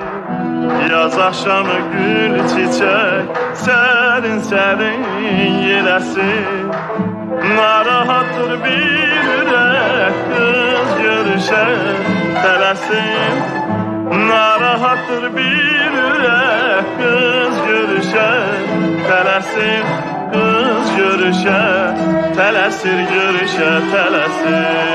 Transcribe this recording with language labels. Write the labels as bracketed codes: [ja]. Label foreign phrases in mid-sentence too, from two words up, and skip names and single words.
[tr] Yaz akşamı gül çiçek, [az] serin serin yeləsin. Narahattır bir ürək, kız görüşə tələsin. Narahattır bir ürək, kız görüşə tələsin. Kız görüşə tələsir, görüşə tələsir.